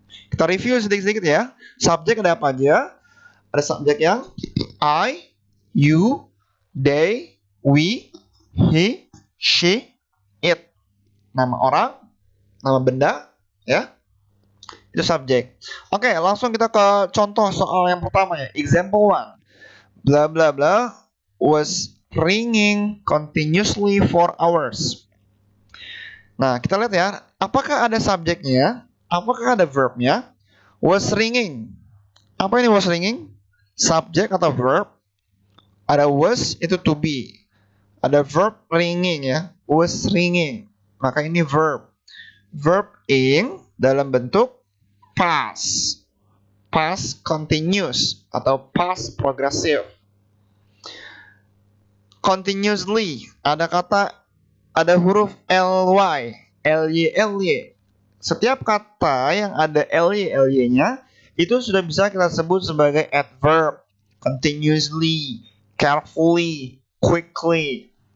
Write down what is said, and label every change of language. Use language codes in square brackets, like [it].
[id] Kita review sedikit-sedikit ya. Subjek ada apa aja? Ada subjek yang I, you, they, we, he, she, it. Nama orang, nama benda, ya. Itu subjek. Oke, langsung kita ke contoh soal yang pertama ya. [en] Example 1. Blah blah blah was ringing continuously for hours. [id] Nah, kita lihat ya. Apakah ada subjeknya? Apakah ada verbnya? Was ringing. Apa ini was ringing? Subjek atau verb? Ada was itu to be. Ada verb ringing ya. Was ringing. Maka ini verb. Verb ing dalam bentuk past. Past continuous atau past progressive. Continuously. Ada huruf ly. ly. Setiap kata yang ada ly-nya itu sudah bisa kita sebut sebagai adverb. [en] Continuously, carefully, quickly.